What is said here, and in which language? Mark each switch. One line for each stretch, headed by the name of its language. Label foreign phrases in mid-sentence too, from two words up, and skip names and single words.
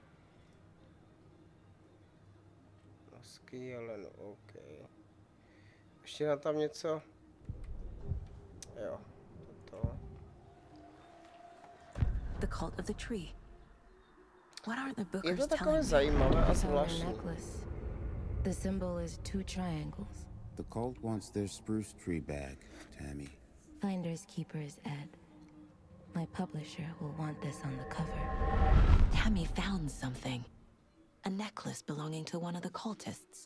Czech: Masky, ale no, OK. Ještě na tam něco? Jo, toto.
English: The cult of the tree. What are the
Czech: Je
English: bookers
Czech: to takové
English: telling me?
Czech: zajímavé a zvláštní.
English: The symbol is 2 triangles. The cult wants their spruce tree back, Tammy. Finders keepers, Ed. My publisher will want this on the cover. Tammy found something. A necklace belonging to one of the cultists.